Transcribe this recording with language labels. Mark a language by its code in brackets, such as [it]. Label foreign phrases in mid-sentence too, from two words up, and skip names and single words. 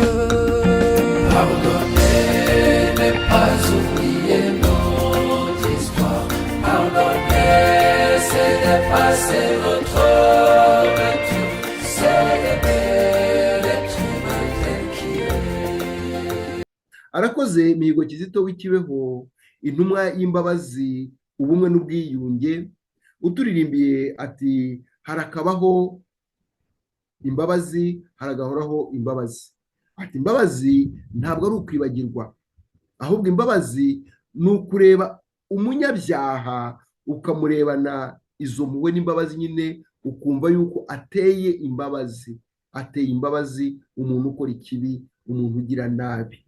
[fr] Pardonner n'est pas oublier notre histoire. Pardonner, c'est dépasser notre nature. C'est aimer l'être humain tel qu'il est. [rw] Arakoze Mihigo Kizito w'Ikibeho, intumwa y'imbabazi, ubumwe n'ubwiyunge, uturirimbiye ati harakabaho imbabazi, haragahoraho imbabazi. Ati imbabazi ntabwo ari ukwibagirwa, ahubwo imbabazi ni ukureba umunyabyaha ukamurebana izo mpuhwe n'imbabazi nyine, ukumva yuko ateye imbabazi, ateye imbabazi umuntu ukora ikibi, umuntu ugira nabi.